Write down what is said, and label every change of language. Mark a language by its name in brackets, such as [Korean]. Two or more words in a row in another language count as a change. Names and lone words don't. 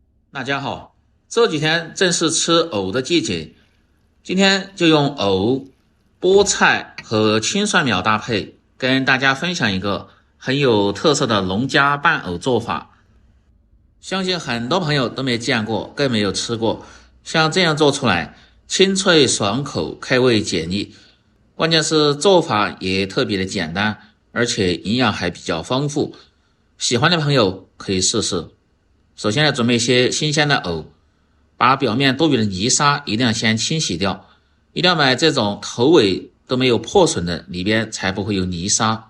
[Chinese] 大家好，這幾天正是吃藕的季節，今天就用藕、菠菜和青蒜苗搭配，跟大家分享一個很有特色的农家拌藕做法。相信很多朋友都沒見過，更沒有吃過。像這樣做出來，清脆爽口，開胃解膩。關鍵是做法也特別的簡單，而且營養還比較豐富。喜歡的朋友可以試試。首先要準備一些新鮮的藕，把表面多余的泥沙一定要先清洗掉，一定要買這種頭尾都沒有破損的，裡邊才不會有泥沙。